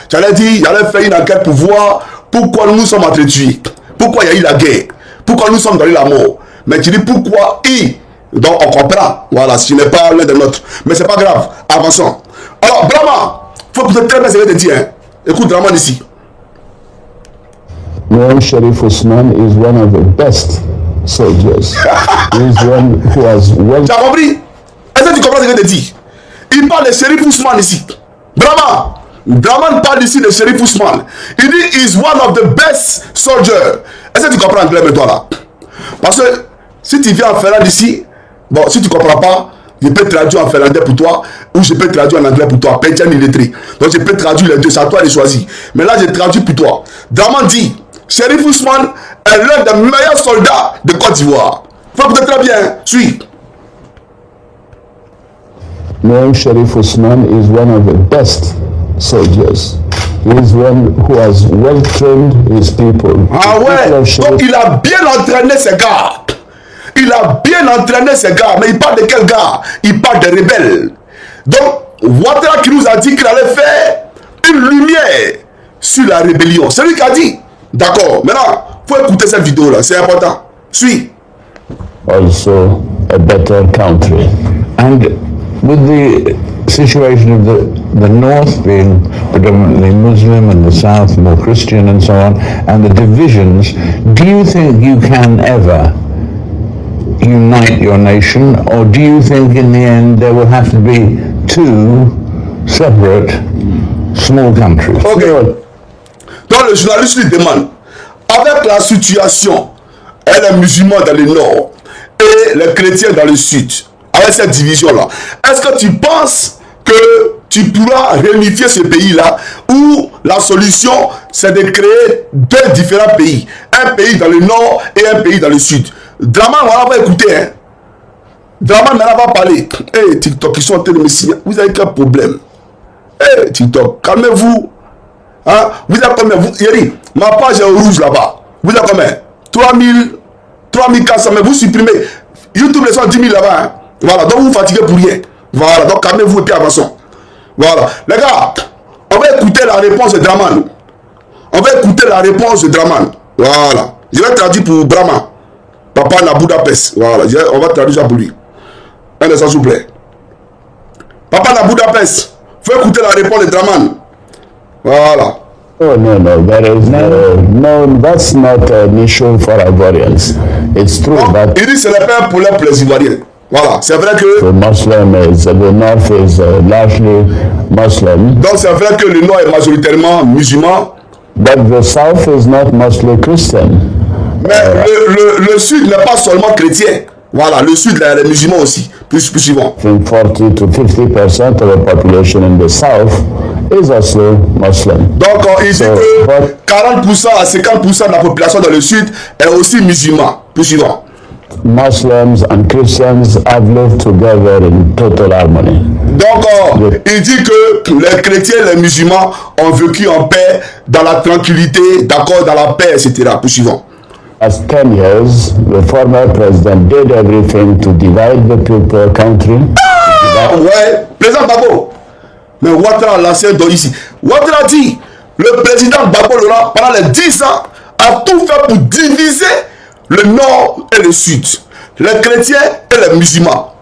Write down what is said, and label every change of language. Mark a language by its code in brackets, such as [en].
[fr] Tu allais dire, il allait faire une enquête pour voir pourquoi nous sommes entretués. Pourquoi il y a eu la guerre. Pourquoi nous sommes dans la mort. Mais tu dis pourquoi ils. Donc on comprend. Voilà, ce n'est pas l'un de l'autre. Mais c'est pas grave. Avançons. Alors, Draman, il faut que tu très bien ce que je te dis. Hein. Écoute Draman ici. [en] Well, Sheriff Ousmane is one of the best soldiers. He is one who has well... [fr] Tu as compris? Est-ce que tu comprends ce que je te dis? Il parle de Sheriff Ousmane ici. Draman. Draman parle ici de Sheriff Ousmane. Il dit, [en] he is one of the best soldiers. [fr] Est-ce que tu comprends anglais, mais toi là? Parce que si tu viens en Finlande ici, bon, si tu ne comprends pas, je peux traduire en finlandais pour toi, ou je peux traduire en anglais pour toi, Pétian illettré. Donc je peux traduire les deux, c'est à toi de choisir. Mais là, je traduis pour toi. Draman dit, Sheriff Ousmane est l'un des meilleurs soldats de Côte d'Ivoire. Faut que tu très bien, suis. [en] knowing Sheriff Ousmane is one of the best soldiers. He is one who has well trained his people. [fr] Ah ouais, donc il a bien entraîné ses gars. Il a bien entraîné ses gars. Mais il parle de quel gars? Il parle des rebelles. Donc, Ouattara qui nous a dit qu'il allait faire une lumière sur la rébellion. C'est lui qui a dit. D'accord. Maintenant, il faut écouter cette vidéo-là. C'est important. Suis. [en] Also a better country. And with the situation of the north being predominantly Muslim and the south more Christian and so on, and the divisions, do you think you can ever unite your nation, or do you think in the end there will have to be two separate small countries? Ok. [fr] Donc le journaliste lui demande, avec la situation et les musulmans dans le nord et les chrétiens dans le sud, avec cette division-là, est-ce que tu penses que tu pourras réunifier ce pays-là où la solution c'est de créer deux différents pays, un pays dans le nord et un pays dans le sud? Draman, on va écouter, hein. Draman va parler. Hey, TikTok, ils sont en train de me signer. Vous avez quel problème? Hey, TikTok, calmez-vous. Hein? Vous avez combien? Yeri, ma page est rouge là-bas. Vous avez combien? 3400, mais vous supprimez. YouTube, les sont 10 000 là-bas. Hein? Voilà, donc vous fatiguez pour rien. Voilà, donc calmez-vous et puis avançons. Voilà. Les gars, on va écouter la réponse de Draman. On va écouter la réponse de Draman. Voilà. Je vais traduire pour Brahma. Papa na Budapest. Voilà, on va traduire ça pour lui. Un instant, s'il vous plaît. Papa na Budapest. Faut écouter la réponse de Draman. Voilà. [en] Oh, no, there is no, that's not an issue for Ivorians. It's true that [fr] il dit c'est le pas un problème pour les Ivoiriens. Voilà, c'est vrai que [en] the north is largely Muslim. [fr] Donc c'est vrai que le nord est majoritairement musulman. [en] But the south is not mostly Christian. [fr] Mais le sud n'est pas seulement chrétien. Voilà, le sud est musulman aussi. Plus souvent. [en] I think 40 to 50% of the population in the south is also Muslim. [fr] Donc il dit que 40% à 50% de la population dans le sud est aussi musulman. Plus souvent. [en] Muslims and Christians have lived together in total harmony. [fr] Donc il dit que les chrétiens et les musulmans ont vécu en paix, dans la tranquillité, d'accord, dans la paix, etc. Plus souvent. [en] As 10 years, the former president did everything to divide the people, country. [fr] Ouais, président Gbagbo. Mais Ouattara, l'ancien don ici. Ouattara dit, le président Gbagbo Laurent, pendant les 10 ans, a tout fait pour diviser le nord et le sud. Les chrétiens et les musulmans.